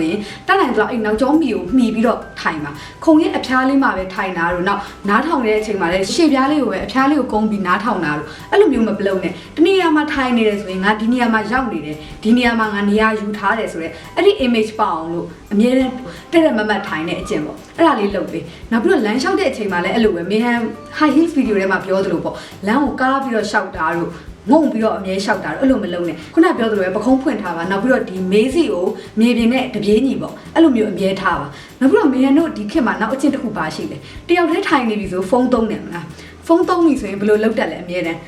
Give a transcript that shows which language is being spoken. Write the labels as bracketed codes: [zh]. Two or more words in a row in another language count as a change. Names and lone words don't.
[my] ရင်တက်နိုင်တော့အဲ့နောက်ကျောမိကိုမှီပြီးတော့ထိုင်ပါခုံရဲ့အဖျားလေးမှာပဲထိုင်တာတို့နောက်နားထောင်တဲ့အချိန်မှာလည်းရှေ့ပြားလေးကိုပဲအဖျားလေးကိုကုန်းပြီးနားထောင်တာတို့အဲ့လိုမျိုးမပလုံနဲ့တနေရာမှာထိုင်နေတယ်ဆိုရင်ငါဒီနေရာမှာရောက်နေတယ်ဒီနေရာမှာငါနေရာယူထားတယ်ဆိုတော့အဲ့ဒီ image ပေါအောင်လို့အမြဲတမ်းတဲ့မတ်ထိုင်တဲ့အကျင့်ပေါ့အဲ့ဒါလေးလုပ်ပေးနောက်ပြီးတော့လမ်းလျှောက်တဲ့အချိန်မှာလည်းအဲ့လိုပဲမေဟန် [en] high heels video [my] ထဲမှာပြောသလိုပေါ့လမ်းကိုကားပြီးတော့လျှောက်တာ တို့ငုံပြီးတော့အမြဲလျှောက်တာအဲ့လိုမလုပ်နဲ့ခုနပြောသလိုပဲပခုံးဖွင့်ထားပါနောက်ပြီးတော့ဒီမေးစီကိုမြေပြင်နဲ့တပြေးညီပေါ့အဲ့လိုမျိုးအမြဲထားပါနောက်ပြီးတော့မေဟန်တို့ဒီခေတ်မှာနောက်အချင်းတစ်ခုပါရှိတယ်တယောက်တည်းထိုင်နေပြီဆိုဖုန်းသုံးတယ်မလားဖုန်းသုံးပြီဆိုရင်ဘယ်လိုလုပ်တတ်လဲအမြဲတမ်း